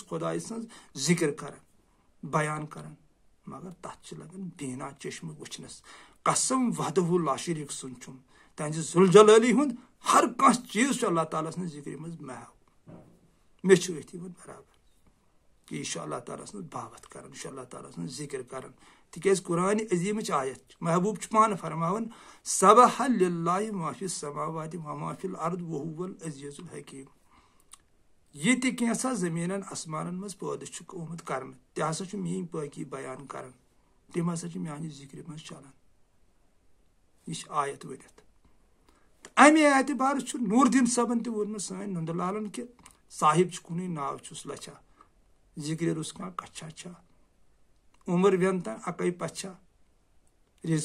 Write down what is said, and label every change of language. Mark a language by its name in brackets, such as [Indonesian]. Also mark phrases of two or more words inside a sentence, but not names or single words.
[Kashmiri] خۄداے سٕنٛز ذِکر کران بیان کران مگر تتھ چھِ لگان بینا چشمہٕ وٕچھنس قسم [Arabic] وحدہ لا شریٖک [Kashmiri] سُنٛد چھُم تہنٛدِ ذوالجلالی ہُنٛد ہر کانٛہہ چیٖز چھُ اللہ تعالیٰ سٕنٛز ذِکرِ منٛز محو مےٚ چھُ أتھی وۄنۍ برابر کہ یہِ چھُ اللہ تعالیٰ سٕنٛز باوت کران یہِ چھُ اللہ تعالیٰ سٕنٛز ذِکر کران تِکیٛازِ قرآنِ عظیٖمٕچ آیت چھِ محبوٗب چھُ پانہٕ فرماوان [Arabic] سبح للہ ما فی السماوات وما فی الارض وہو العزیز الحکیم [Kashmiri] یہ تہِ کینٛژھا زٔمیٖنن آسمانن منٛز پٲدٕ چھُ آمُت کرنہٕ تہِ ہسا چھُ میٲنۍ پٲکی بیان کران تِم ہسا چھِ میانہِ ذِکرِ منٛز چلان یہ چھِ آیت ؤنِتھ تہٕ امہِ اعتبار چھُ نوٗر دیٖن صٲبن تہِ ووٚنمُت سٲنۍ نُندٕ لالن کہ صاحب چھُ کُنُے ناو چھُس لچھا ذِکرِ رُس کانٛہہ کچھا چھا عمر وینتا اکے پچھا رزق